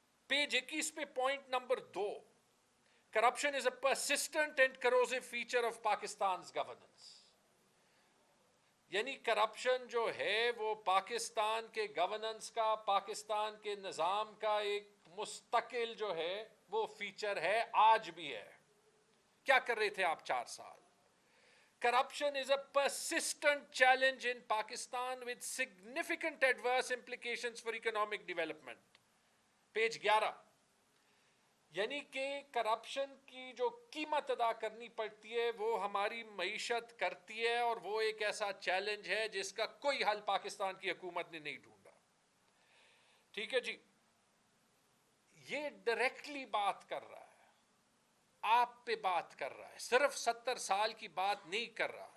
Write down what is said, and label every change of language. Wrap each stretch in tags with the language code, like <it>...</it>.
<ur>Page 21 پہ</ur> <en>Point number 2, corruption is a persistent and corrosive feature of Pakistan's governance.</en> <ur>یعنی corruption جو ہے وہ پاکستان کے گورننس کا, پاکستان کے نظام کا ایک مستقل جو ہے وہ فیچر ہے, آج بھی ہے. کیا کر رہے تھے آپ 4 سال؟</ur> <en>Corruption is a persistent challenge in Pakistan with significant adverse implications for economic development.</en> <ur>Page 11. یعنی کہ کرپشن کی جو قیمت ادا کرنی پڑتی ہے وہ ہماری معیشت کرتی ہے, اور وہ ایک ایسا چیلنج ہے جس کا کوئی حل پاکستان کی حکومت نے نہیں ڈھونڈا. ٹھیک ہے جی, یہ ڈائریکٹلی بات کر رہا ہے, آپ پہ بات کر رہا ہے, صرف 70 سال کی بات نہیں کر رہا.</ur>